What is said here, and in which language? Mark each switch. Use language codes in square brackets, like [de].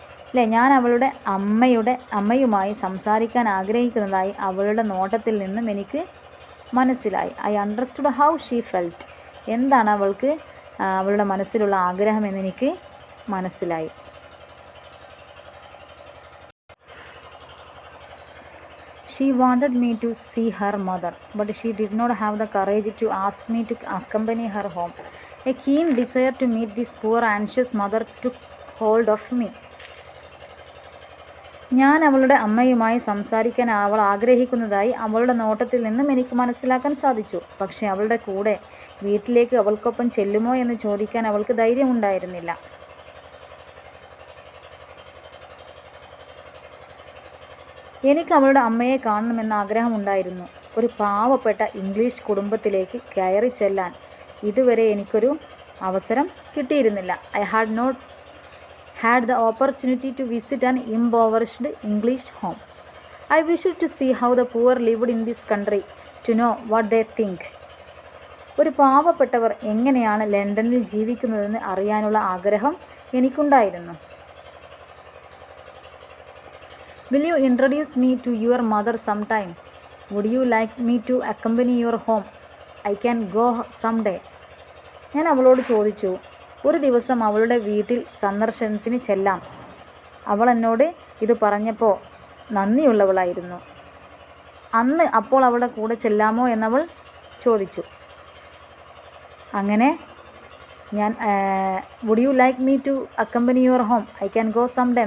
[ml] അല്ലേ, ഞാൻ അവളുടെ അമ്മയുമായി സംസാരിക്കാൻ ആഗ്രഹിക്കുന്നതായി അവളുടെ നോട്ടത്തിൽ നിന്നും എനിക്ക് മനസ്സിലായി. [en] I understood how she felt. [ml] എന്താണ് അവൾക്ക് അവളുടെ മനസ്സിലുള്ള ആഗ്രഹം എന്നെനിക്ക് മനസ്സിലായി. [en] She wanted me to see her mother, but she did not have the courage to ask me to accompany her home. A keen desire to meet this poor anxious mother took hold of me. [ml] ഞാൻ അവളുടെ അമ്മയുമായി സംസാരിക്കാൻ അവൾ ആഗ്രഹിക്കുന്നതായി അവളുടെ നോട്ടത്തിൽ നിന്നും എനിക്ക് മനസ്സിലാക്കാൻ സാധിച്ചു. പക്ഷേ അവളുടെ കൂടെ വീട്ടിലേക്ക് അവൾക്കൊപ്പം ചെല്ലുമോ എന്ന് ചോദിക്കാൻ അവൾക്ക് ധൈര്യമുണ്ടായിരുന്നില്ല. എനിക്ക് അവളുടെ അമ്മയെ കാണണമെന്ന ആഗ്രഹമുണ്ടായിരുന്നു. ഒരു പാവപ്പെട്ട ഇംഗ്ലീഷ് കുടുംബത്തിലേക്ക് കയറി ചെല്ലാൻ ഇതുവരെ എനിക്കൊരു അവസരം കിട്ടിയിരുന്നില്ല. [en] I had not had the opportunity to visit an impoverished English home. I wished to see how the poor lived in this country, to know what they think. [ml] ഒരു പാവപ്പെട്ടവർ എങ്ങനെയാണ് ലണ്ടനിൽ ജീവിക്കുന്നതെന്ന് അറിയാനുള്ള ആഗ്രഹം എനിക്കുണ്ടായിരുന്നു. [en] Will you introduce me to your mother sometime? Would you like me to accompany your home? I can go someday. [ml] ഞാൻ അവളോട് ചോദിച്ചു, ഒരു ദിവസം അവളുടെ വീട്ടിൽ സന്ദർശനത്തിന് ചെല്ലാം. അവൾ എന്നോട് ഇത് പറഞ്ഞപ്പോൾ നന്ദിയുള്ളവളായിരുന്നു. അപ്പോൾ അവളുടെ കൂടെ ചെല്ലാമോ എന്നവൾ ചോദിച്ചു. അങ്ങനെ ഞാൻ [en] Would you like me to accompany your home? I can go some day.